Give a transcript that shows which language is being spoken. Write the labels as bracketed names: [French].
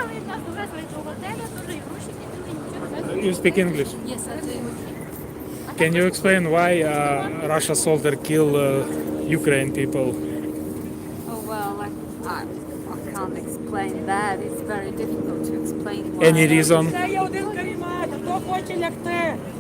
[Ukrainian] Приїхали від нас до до готеля, дуже і гроші не дали, нічого не [English] You speak English. Yes, I do. Can you explain why Russia soldier kill Ukraine people? Oh, well, I can't explain that. It's very difficult to explain why. Any reason [Ukrainian] Це є один карімат, хто хоче лягти.